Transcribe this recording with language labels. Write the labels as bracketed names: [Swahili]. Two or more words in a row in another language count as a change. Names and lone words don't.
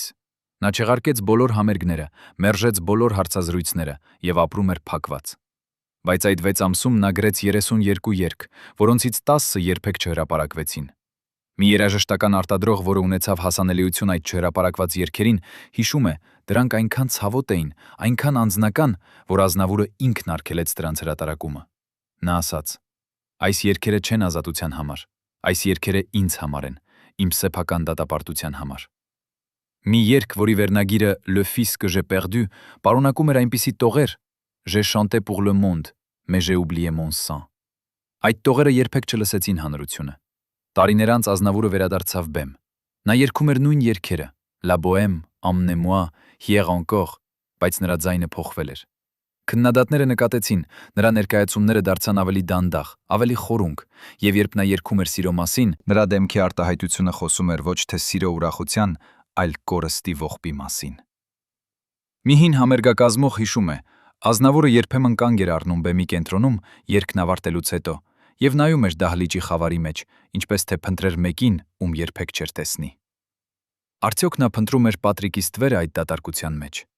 [Armenian] Նա չեղարկեց բոլոր համերգները, մերժեց բոլոր հարցազրույցները եւ ապրում էր փակված։ Բայց այդ 6 ամսում նա գրեց 32 երգ, որոնցից 10-ը երբեք չհրապարակվեցին։ Մի երաժշտական արտադրող, որը ունեցավ հասանելիություն այդ չհրապարակված երգերին, հիշում է, դրանք այնքան ցավոտ էին, այնքան անձնական, որ Ազնավուրը ինքն արգելեց դրանց հրատարակումը։ Նա ասաց. «Այս երգերը չեն ազատության համար, այս երգերը ինձ համար են, իմ սեփական դատապարտության համար»։ Մի երգ, որի վերնագիրը Le fils que j'ai perdu պարունակում էր այնպիսի տողեր. [French] J'ai chanté pour le monde, mais j'ai oublié mon sang։ [Armenian] Այդ տողերը երբեք չլսեցին հանրությունը։ Տարիներ անց Ազնավուրը վերադարձավ բեմ։ Նա երգում էր նույն երգերը. La bohème, emmenez-moi, hier encore, բայց նրա ձայնը փոխվել էր։ Քննադատները նկատեցին, նրա ներկայացումները դարձան ավելի դանդաղ, ավելի խորունկ, եւ երբ նա երգում էր սիրո մասին, նրա դեմքի արտահայտությունը խոսում էր ոչ թե սիրո ուրախության, այլ կորստի ողբի մասին։ Մի հին համերգակազմող հիշում է, Ազնավուրը երբեմն կանգ էր առնում բեմի կենտրոնում երգն ավարտելուց հետո եւ նայում էր դահլիճի խավարի մեջ, ինչպես թե փնտրեր մեկին, ում երբեք չէր տեսնի։ Արդյոք նա փնտրում էր Պատրիկի ստվերը այդ դատարկության մեջ։